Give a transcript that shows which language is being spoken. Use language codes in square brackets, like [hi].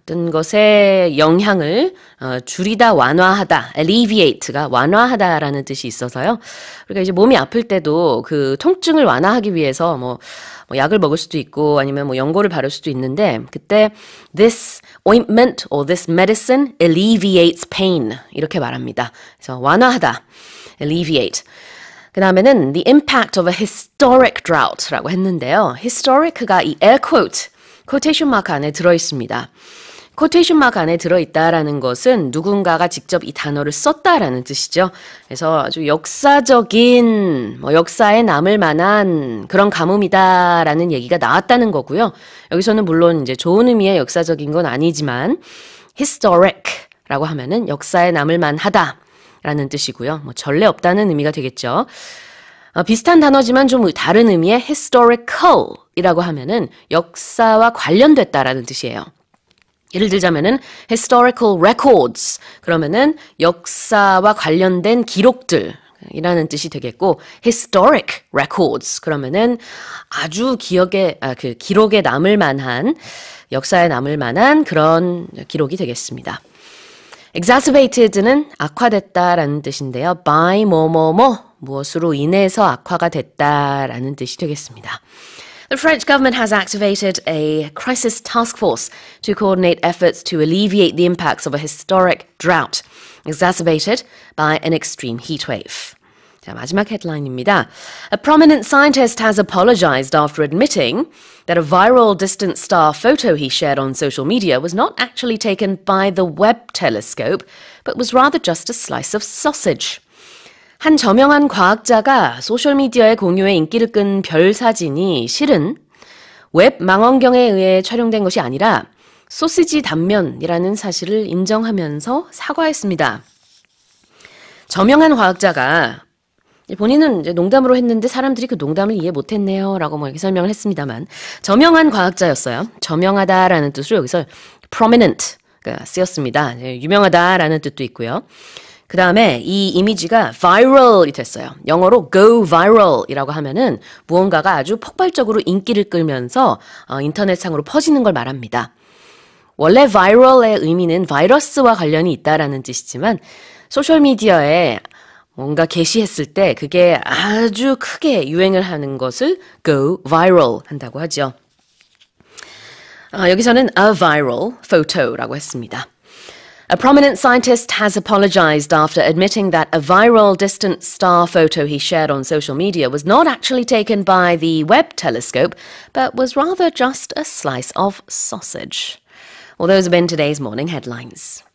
[ko] 어떤 것의 영향을 줄이다, 완화하다, alleviate가 완화하다라는 뜻이 있어서요. 그러니까 이제 몸이 아플 때도 그 통증을 완화하기 위해서 뭐 약을 먹을 수도 있고 아니면 연고를 바를 수도 있는데 그때 [en] this ointment or this medicine alleviates pain [ko] 이렇게 말합니다. 그래서 완화하다. alleviate. 그 다음에는 [en] the impact of a historic drought [ko] 라고 했는데요. historic가 이 air quotation mark 안에 들어있습니다. quotation mark 안에 들어있다라는 것은 누군가가 직접 이 단어를 썼다라는 뜻이죠. 그래서 아주 역사적인, 역사에 남을 만한 그런 가뭄이다라는 얘기가 나왔다는 거고요. 여기서는 물론 이제 좋은 의미의 역사적인 건 아니지만 historic라고 하면은 역사에 남을 만하다. 라는 뜻이고요. 전례 없다는 의미가 되겠죠. 비슷한 단어지만 좀 다른 의미의 historical이라고 하면은 역사와 관련됐다라는 뜻이에요. 예를 들자면은 historical records 그러면은 역사와 관련된 기록들 이라는 뜻이 되겠고 historic records 그러면은 아주 기록에 남을 만한 역사에 남을 만한 그런 기록이 되겠습니다. exacerbated는 악화됐다라는 뜻인데요. by 무엇으로 인해서 악화가 됐다라는 뜻이 되겠습니다. [en] The French government has activated a crisis task force to coordinate efforts to alleviate the impacts of a historic drought exacerbated by an extreme heat wave. [ko] 자, 마지막 헤드라인입니다. [en] A prominent scientist has apologized after admitting that a viral distant star photo he shared on social media was not actually taken by the Webb telescope, but was rather just a slice of sausage. [ko] 한 저명한 과학자가 소셜미디어에 공유해 인기를 끈 별 사진이 실은 웹 망원경에 의해 촬영된 것이 아니라 소시지 단면이라는 사실을 인정하면서 사과했습니다. 저명한 과학자가 본인은 이제 농담으로 했는데 사람들이 그 농담을 이해 못했네요 라고 이렇게 설명을 했습니다만 저명한 과학자였어요. 저명하다라는 뜻으로 여기서 prominent가 쓰였습니다. 유명하다라는 뜻도 있고요. 그 다음에 이 이미지가 viral이 됐어요. 영어로 go viral이라고 하면은 무언가가 아주 폭발적으로 인기를 끌면서 인터넷상으로 퍼지는 걸 말합니다. 원래 viral의 의미는 바이러스와 관련이 있다라는 뜻이지만 소셜미디어에 뭔가 게시했을 때 그게 아주 크게 유행을 하는 것을 go viral 한다고 하죠. 여기서는 [en] a viral photo [ko] 라고 했습니다. [en] A prominent scientist has apologized after admitting that a viral distant star photo he shared on social media was not actually taken by the Webb telescope, but was rather just a slice of sausage. Well, those have been today's morning headlines.